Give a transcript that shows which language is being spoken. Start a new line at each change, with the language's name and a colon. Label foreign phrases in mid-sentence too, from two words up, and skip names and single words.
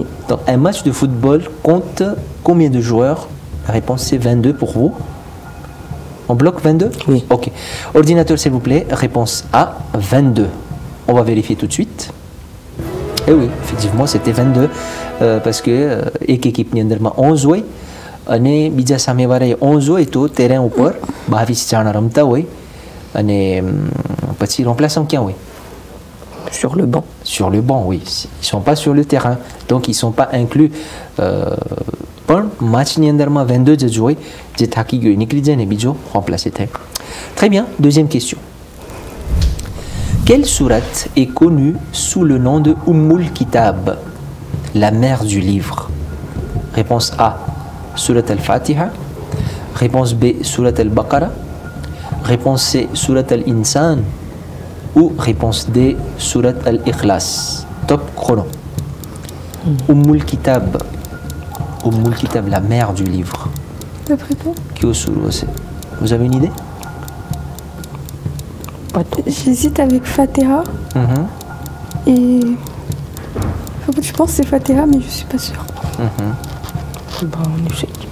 French: Donc, un match de football compte combien de joueurs? La réponse, c'est 22 pour vous. On bloque 22? Oui. Ok. Ordinateur, s'il vous plaît. Réponse A, 22. On va vérifier tout de suite. Et oui, effectivement, c'était 22. Parce que équipe n'y a 11 oui.
Gujarati: અને બીજા સામેવાળાએ 11 હોય તો terrain ઉપર 22 જણા રમતા હોય અને પછી remplaçant ક્યાં હોય?
French: Sur le banc. Sur le banc, oui. Ils sont pas sur le terrain. Donc, ils sont pas inclus.
Gujarati: પણ matchની અંદરમાં 22 જ હોય જે થાકી ગયો નીકળી જાય ને બીજો remplacé થાય.
French: Très bien. Deuxième question. Quelle sourate est connue sous le nom de Ummul Kitab, la mère du livre? Réponse A, Surat al-Fatiha. Réponse B, Surat al-Baqarah. Réponse C, Surat al-Insan. Ou réponse D, Surat al-Ikhlas. Top chrono. Ummul Kitab. Ummul Kitab, la mère du livre. D'après toi? Vous avez une idée? Pas trop. J'hésite avec Fatiha et. Je pense que c'est Fatiha, mais je suis pas sûre. Bah, on échec.